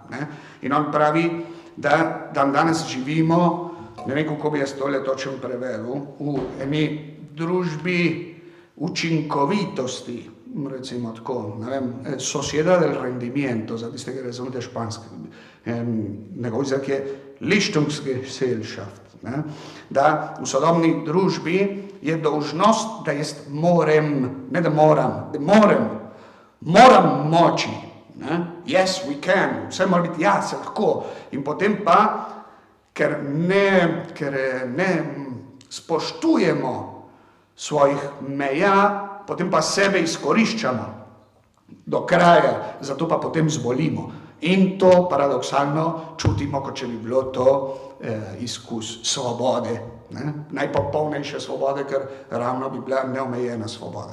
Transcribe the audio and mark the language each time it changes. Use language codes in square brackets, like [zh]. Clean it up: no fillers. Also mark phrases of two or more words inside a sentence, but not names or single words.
[sl] In on pravi, da danes živimo, ne vem, kako bi jaz tole točno prevedel, v eni družbi učinkovitosti, recimo tako, ne vem, [es] sociedad del rendimiento, [sl] za tiste, ki razumete španski, njegov izrak je Leistungsgesellschaft, da v sodobni družbi je dolžnost, da jaz moram, ne da moram, moram moči, [en] yes, we can, [sl] vse mora biti se lahko, in potem pa, ker ne spoštujemo svojih meja, potem pa sebe izkoriščamo do kraja, zato pa potem zbolimo. In to paradoksalno čutimo, kot če bi bilo to izkus svobode, najpopolnejše svobode, ker ravno bi bila neomejena svoboda.